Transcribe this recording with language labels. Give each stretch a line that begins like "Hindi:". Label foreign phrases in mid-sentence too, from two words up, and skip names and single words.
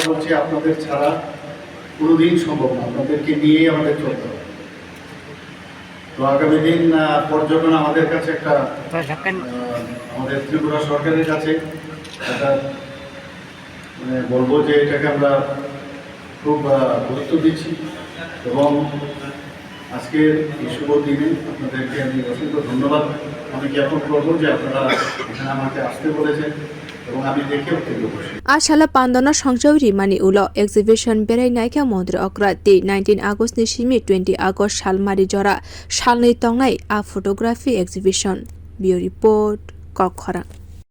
Bangla: বলছি আপনাদের ছাড়া কোনোদিন সম্ভব না আপনাদেরকে নিয়েই আমাদের চলতে হবে তো আগামী দিন পর্যটন আমাদের কাছে একটা আমাদের ত্রিপুরা সরকারের কাছে একটা মানে বলবো যে এটাকে আমরা খুব গুরুত্ব দিচ্ছি এবং আজকের এই শুভ দিনে আপনাদেরকে আমি অসংখ্য ধন্যবাদ আমি জ্ঞাপন করবো যে আপনারা এখানে আমাকে আসতে বলেছেন
Kok Borok: Ashala pandana songsauri mani ulo exhibition berai naika montri okra te 19 August ni simi 20 August salmari jora salnei tongnai a
English: photography exhibition.
Kok Borok: Bio report kha.ah